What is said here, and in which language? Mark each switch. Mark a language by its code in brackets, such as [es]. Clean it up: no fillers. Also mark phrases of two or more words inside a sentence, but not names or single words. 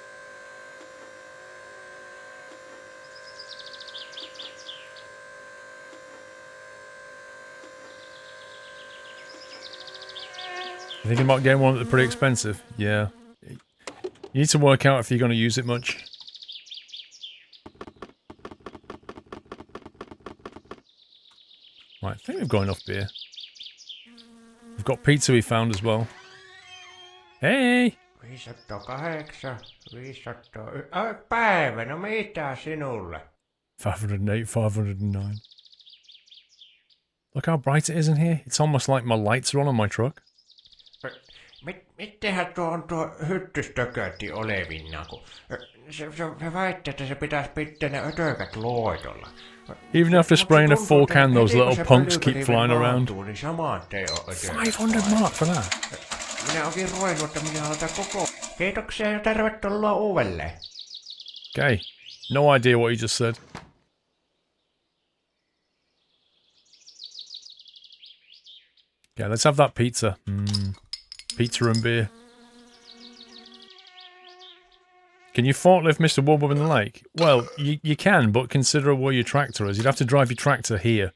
[en] You thinking about getting one that's pretty expensive? Yeah. You need to work out if you're going to use it much. Right, I think we've got enough beer. We've got pizza we found as well. Hey! 508, 500... [fi] Päivä, no mitä sinulle? [en] 508, 509. Look how bright it is in here. It's almost like my lights are on my truck. [fi] Mittehän tuo hyttystökötti olevinna, kun se väittää, että se pitäisi pitää ne ötökät loitolla. [en] Even after spraying a full can, those little punks keep flying around. 500 mark for that. [fi] Minä onkin ruvennut, että minä aloitan koko... Kiitoksia ja tervetuloa uudelleen. [en] Okay. No idea what you just said. Yeah, let's have that pizza. Pizza and beer. Can you forklift Mr. Wubba in the lake? Well, you can, but consider where your tractor is. You'd have to drive your tractor here.